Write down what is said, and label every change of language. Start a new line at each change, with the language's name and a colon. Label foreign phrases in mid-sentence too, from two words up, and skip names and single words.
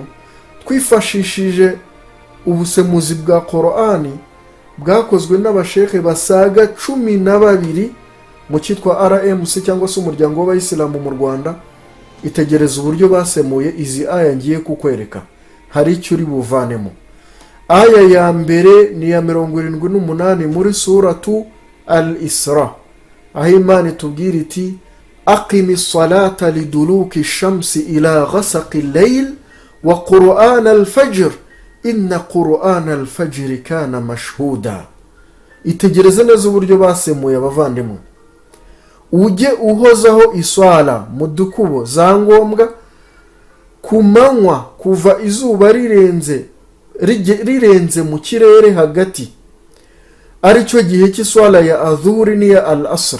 Kinyarwanda: Twifashishije ubusemuzi bwa Qur'an bwakozwe n'abashekhe basaga 12 mu cyitwa RMC cyangwa se umuryango w'abayisilamu mu Rwanda. Itegereza uburyo basemuye izi aya ngiye kukwereka, hari icyo uri buvanemo. Aya ya mbere ni ya 78 muri suratu al-Isra, aho Imana itubwira iti
Arabic: أقم الصلاة لدلوك الشمس إلى غسق الليل وقرآن الفجر إن قرآن الفجر كان مشهودا.
Kinyarwanda: Itegereza neza uburyo basemuye abavandimwe. Ujye uhozaho iswala mu dukubo za ngombwa ku manywa kuva izuba rirenze mu kirere hagati, ari cyo gihe cy'iswala ya adhuri n'iya al-asr.